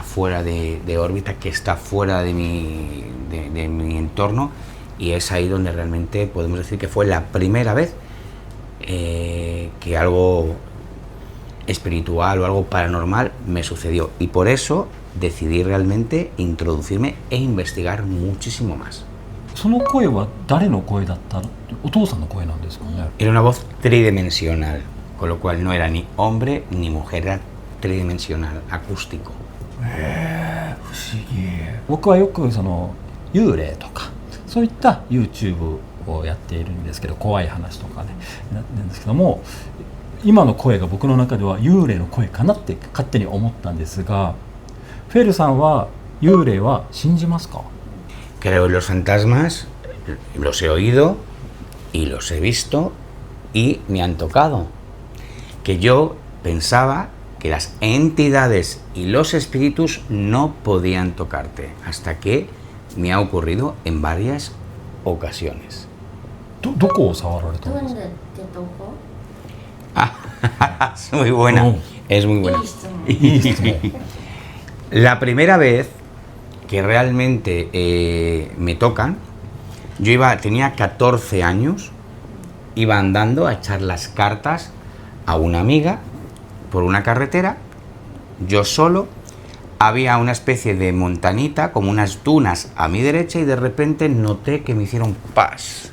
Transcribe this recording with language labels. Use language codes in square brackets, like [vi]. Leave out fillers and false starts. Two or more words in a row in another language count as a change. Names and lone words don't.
[es] fuera de órbita, que está fuera de mi entorno, y es ahí donde realmente podemos decir que fue la primera vez que algo espiritual o algo paranormal me sucedió, y por eso decidí realmente introducirme e investigar muchísimo más. [ja] その声は誰の声だったの？お父さんの声なんですかね。 [es] Era una voz tridimensional, con lo cual no era ni hombre ni mujer, era tridimensional, acústico. [ja] 不思議。僕はよくその幽霊とかそういった YouTube をやっているんですけど、怖い話とかねなんですけども、今の声が僕の中では幽霊の声かなって勝手に思ったんですが、 フェルさんは幽霊は信じますか？ [es] Creo en los fantasmas, los he oído y los he visto y me han tocado. Que yo pensaba que las entidades y los espíritus no podían tocarte, hasta que me ha ocurrido en varias ocasiones. [ja] どこを触られたんですか？ [es] ¿Dónde te tocó? Es muy buena, Oh. es muy buena. Listo. La primera vez que realmente me tocan, tenía 14 años, iba andando a echar las cartas a una amiga por una carretera, yo solo, había una especie de montanita, como unas dunas a mi derecha, y de repente noté que me hicieron pas.